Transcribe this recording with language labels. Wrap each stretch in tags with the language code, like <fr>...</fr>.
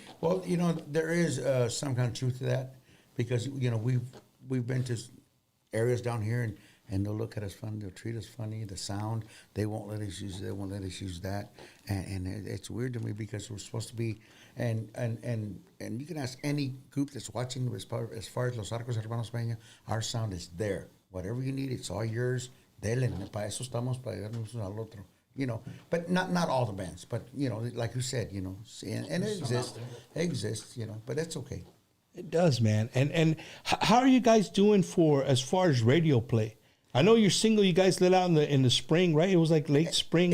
<en>Well, you know, there is some kind of truth to that because, you know, we've been to areas down here and they'll look at us funny, they'll treat us funny, the sound, they won't let us use it, they won't let us use that. And it's weird to me because we're supposed to be, and you can ask any group that's watching as far as Los Arcos Hermanos Peña, our sound is there. Whatever you need, it's all yours.</en> <es>Dele, para eso estamos, para ayudarnos uno al otro.</es> <en>You know, but not all the bands, but, you know, like you said, you know, and it exists, you know, but that's okay. It does, man. And how are you guys doing as far as radio play? I know your single you guys let out in the spring, right? It was like late spring.</en>